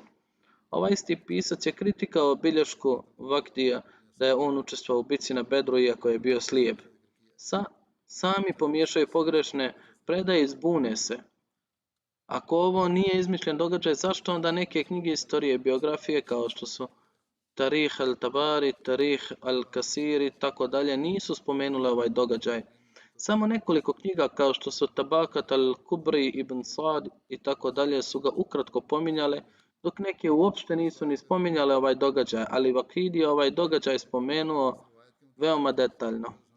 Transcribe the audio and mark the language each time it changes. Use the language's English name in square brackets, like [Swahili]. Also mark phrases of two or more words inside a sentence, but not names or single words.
[Bosnian] Ovaj isti pisac je kritikao bilješku Vakdija da je on učestvovao u bitci na Bedru iako je bio slijep. sami pomiješaju pogrešne predaje i zbune se. Ako ovo nije izmišljen događaj, zašto onda neke knjige istorije i biografije kao što su Tarih al-Tabari, Tarih al-Kasiri, tako dalje, nisu spomenule ovaj događaj? Samo nekoliko knjiga kao što su Tabakat al-Kubri, Ibn Sad i tako dalje su ga ukratko pominjale, dok neke uopšte nisu ni spominjale ovaj događaj, ali Vakidi je ovaj događaj spomenuo veoma detaljno.